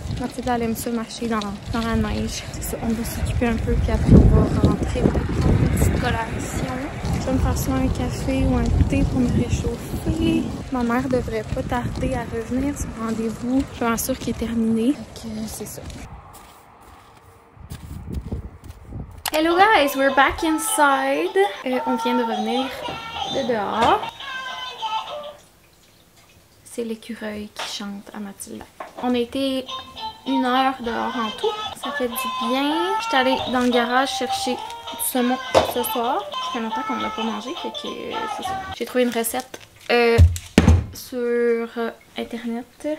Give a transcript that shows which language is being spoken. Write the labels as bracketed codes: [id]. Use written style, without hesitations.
[fr] Mathilda, elle aime ça marcher dans la neige. C'est ça, on va s'occuper un peu. Puis après, on va rentrer pour prendre une petite collation. Je vais me faire soit un café ou un thé pour me réchauffer. Ma mère devrait pas tarder à revenir. Son rendez-vous, je suis en sûre qu'il est terminé. Donc, c'est ça. [en] Hello guys, we're back inside. [fr] On vient de revenir de dehors. C'est l'écureuil qui chante à Mathilda. On a été 1 heure dehors en tout. Ça fait du bien. J'étais allée dans le garage chercher du saumon ce soir. Ça fait longtemps qu'on n'a pas mangé, fait que c'est ça. J'ai trouvé une recette sur internet.